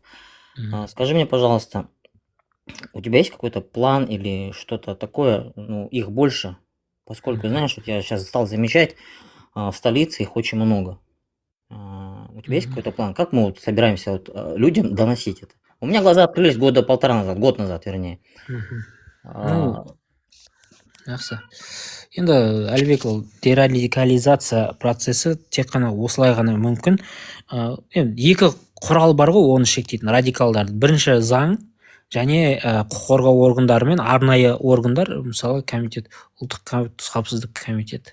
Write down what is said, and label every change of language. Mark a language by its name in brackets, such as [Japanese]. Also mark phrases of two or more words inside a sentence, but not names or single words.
[Russian] Скажи мне, пожалуйста, у тебя есть какой-то план или что-то такое, их больше, поскольку, знаешь, вот я сейчас стал замечать, в столице их очень много. У тебя есть какой-то план? Как мы вот собираемся вот людям доносить это? У меня глаза открылись года 1,5 назад, год назад, вернее. [Kazakh] Жақсы. Енді әлбек ол дерадикализация процесі тек қана осылай ғана мүмкін. Екі құрал бар ғой, оны шектейтін радикалдарды. Бірінші заң және құқық қорғау органдары мен арнайы органдар, мысалы комитет, ұлттық қауіпсіздік комитеті.